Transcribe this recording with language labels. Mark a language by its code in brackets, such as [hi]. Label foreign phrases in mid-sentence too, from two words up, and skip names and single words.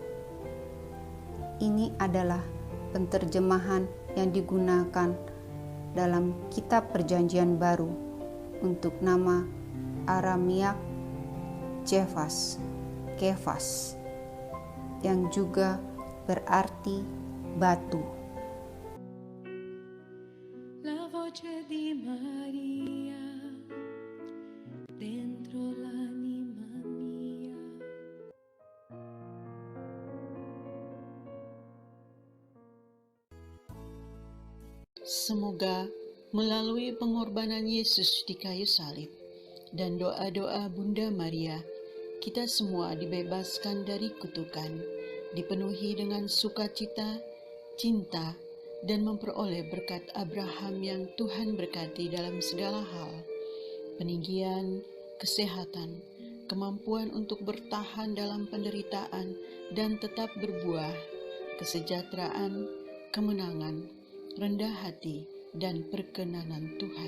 [id] Ini adalah penterjemahan yang digunakan dalam Kitab Perjanjian Baru untuk nama Aramiak Kefas, yang juga berarti batu. [it] La voce di Maria dentro l'anima mia. [id] Semoga melalui pengorbanan Yesus di kayu salib dan doa-doa Bunda Maria, kita semua dibebaskan dari kutukan, dipenuhi dengan sukacita, cinta, dan memperoleh berkat Abraham yang Tuhan berkati dalam segala hal, peninggian, kesehatan, kemampuan untuk bertahan dalam penderitaan dan tetap berbuah, kesejahteraan, kemenangan, rendah hati, dan perkenanan Tuhan.